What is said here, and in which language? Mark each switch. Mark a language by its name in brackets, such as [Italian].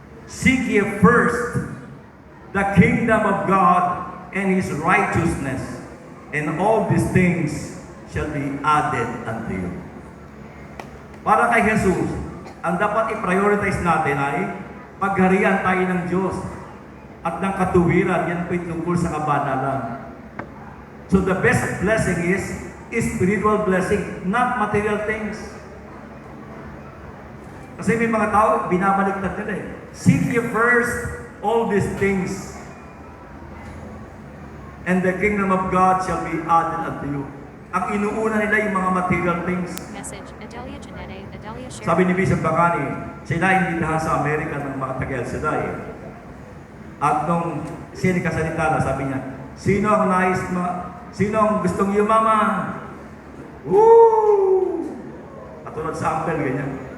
[English] Seek ye first the kingdom of God and His righteousness, and all these things shall be added unto you. [Filipino] Para kay Jesus, ang dapat i-prioritize natin ay pagharian tayo ng Diyos at ng katuwiran. Yan po'y tungkol sa kabanalan. [English] So the best blessing is spiritual blessing, not material things. [Filipino] Kasi may mga tao, binabaliktad nila eh. [English] Seek ye first all these things, and the kingdom of God shall be added unto you. [Filipino] Ang inuuna nila yung mga material things. Message, Adelia Janete, Adelia Sher. Sabi ni Bishop Bacani, sila imbitahan sa Amerika ng mga taga-El Shaddai. At nung siya nagkasalita na, sabi niya, sino ang gustong yumaman? Woo! Katulad sa Ampel, ganyan.